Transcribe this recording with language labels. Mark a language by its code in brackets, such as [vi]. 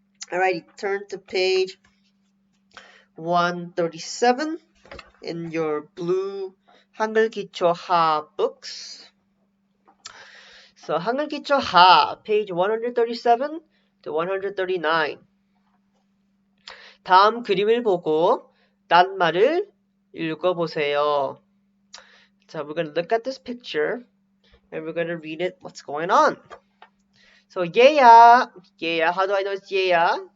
[en] Alrighty, turn to page 137 in your blue 한글 기초 하 books. So 한글 기초 하, page 137 to 139. [ko] 다음 그림을 보고 낱말을 읽어보세요. [en] So we're going to look at this picture and we're going to read it, what's going on. So 얘야, 얘야, how do I know it's 얘야?